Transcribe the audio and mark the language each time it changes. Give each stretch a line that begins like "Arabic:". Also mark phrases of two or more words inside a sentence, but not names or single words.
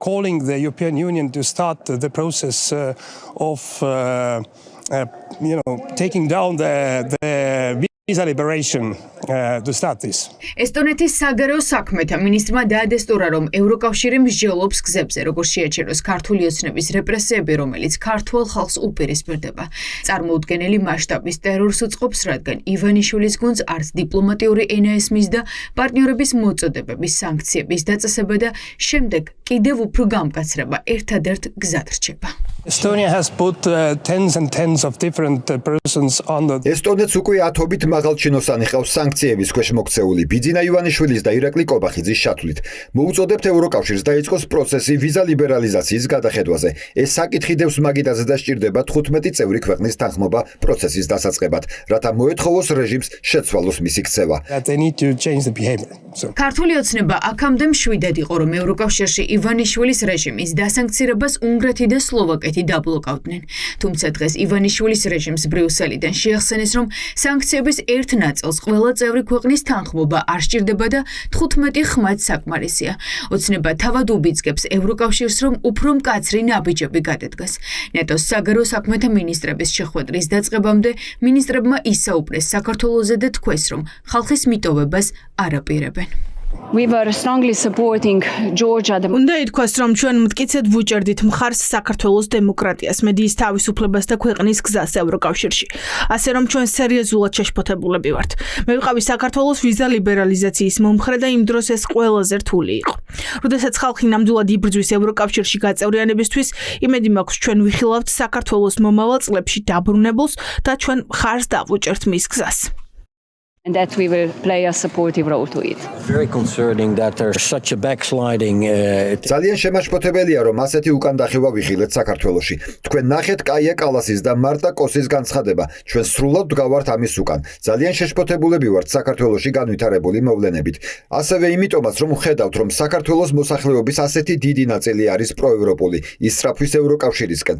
English: calling the European Union to start the process of taking down the visa liberation to start this.
Georgian: ესტონეთის საგარეო საქმეთა მინისტრმა დაადესტურა, რომ ევროკავშირი მსჯელობს გზებზე, როგორც შეაჩეროს ქართული ოცნების რეპრესიები, რომელიც ქართულ ხალხს უპირისპირდება. წარმოუდგენელი მასშტაბის ტერორს უწყობს, რადგან ივანიშვილის გუნდს არც დიპლომატიური ენა ესმის და პარტნიორების მოწოდებების სანქციების დაწესება და შემდეგ კიდევ უფრო გამკაცრება ერთადერთ გზად რჩება.
English: Estonia has put tens and tens of different persons on the
Georgian: ესტონეთს უკვე ათობით მაღალჩინოსანი ყავს სანქციების ქვეშ მოქცეული ბიძინა ივანიშვილის და ირაკლი კობახიძის შათვლით. მოუწოდებთ ევროკავშირს დაიწყოს პროცესი ვიზა ლიბერალიზაციის გადახედვაზე. ეს საკითხი დევს მაგიდაზე და სჭირდება 15 წევრი ქვეყნის თანხმობა პროცესის დასაწყებად, რათა მოეთხოვოს რეჟიმს შეცვალოს მისი ქცევა.
English: they need to change the behavior. So
Georgian: ქართული ოცნება აქამდე მშვიდად იყო, რომ ევროკავშირში ივანიშვილის რეჟიმის დასანქცირებას უნგრეთი და სლოვაკეთი დაბლოკავდნენ. თუმცა დღეს ივანიშვილის რეჟიმს ბრიუსელიდან შეახსენეს, რომ სანქციების ერთ ნაწილს ყველა წევრი ქვეყნის თანხმობა არ სჭირდება და 15 ხმაც საკმარისია. ოცნება თავად უბიძგებს ევროკავშირს, რომ უფრო მკაცრი ნაბიჯები გადადგას. ნატოს საგარეო საქმეთა მინისტრების შეხვედრის დაწყებამდე მინისტრებმა ისაუბრეს საქართველოზე და თქვეს, რომ ხალხის მიტოვებას არ აპირებენ.
English: We were strongly supporting Georgia.
Georgian: უნდა ითქვას, რომ ჩვენ მტკიცედ ვუჭერდით მხარს საქართველოს დემოკრატიას, მედიის თავისუფლებას და ქვეყნის გზას ევროკავშირში. ასე რომ ჩვენ სერიოზულად შეშფოთებულები ვართ. მე ვიყავი საქართველოს ვიზა ლიბერალიზაციის მომხრე და იმ დროს ეს ყველაზე რთული იყო. როდესაც ხალხი ნამდვილად იბრძვის ევროკავშირში გაწევრიანებისთვის, იმედი მაქვს ჩვენ ვიხილავთ საქართველოს მომავალ წლებში დაბრუნებულს და ჩვენ მხარს დავუჭერთ მის გზას.
English: And that we will play a supportive role to it. Very concerning that there's such a backsliding.
Georgian: ძალიან შემაშფოთებელია, რომ ასეთი უკან დახევა ვიხილეთ საქართველოში. თქვენ ნახეთ კაია კალასის და მარტა კოსის განცხადება. ჩვენ სრულად ვდგავართ ამის უკან. ძალიან შეშფოთებულები ვართ საქართველოში განვითარებული მოვლენებით. ასევე იმიტომაც, რომ ხედავთ, რომ საქართველოს მოსახლეობის ასეთი დიდი ნაწილი არის პროევროპული, ისწრაფვის ევროკავშირისკენ.